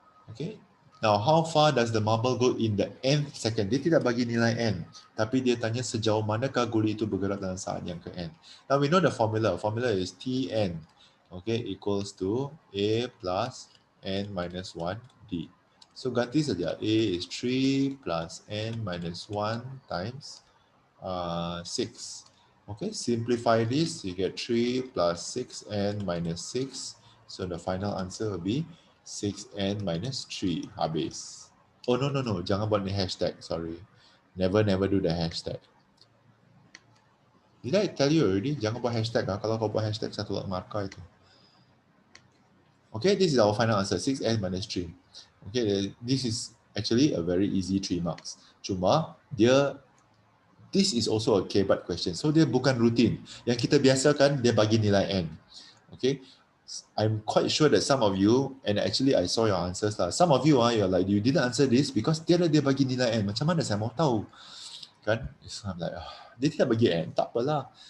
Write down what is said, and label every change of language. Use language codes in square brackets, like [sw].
[en] Okay, now how far does the marble go in the nth second? [ms] Dia tidak bagi nilai n, tapi dia tanya sejauh manakah guli itu bergerak dalam saat yang ke n. [en] Now we know the formula. Formula is Tn, okay, equals to A plus n minus 1 D. So [ms] ganti saja. [en] A is 3 plus n minus 1 times 6. Okay, simplify this, you get 3 plus 6n minus 6. So the final answer will be 6n minus 3. Habis. Oh, no. [ms] Jangan buat ni hashtag. [en] Sorry. Never do the hashtag. Did I tell you already? [ms] Jangan buat hashtag. Kalau kau buat hashtag, satu markah itu. [en] Okay, this is our final answer. 6n minus 3. Okay, this is actually a very easy 3 marks. Cuma, this is also a K-BAT question. [ms] So dia bukan rutin. Yang kita biasakan, dia bagi nilai N. Okay. [en] I'm quite sure that some of you, and actually I saw your answers lah. Some of you you're like, you didn't answer this because [ms] dia bagi nilai N. Macam mana saya mau tahu? Kan? [en] So I'm like, [ms] dia tidak bagi N, tak apalah.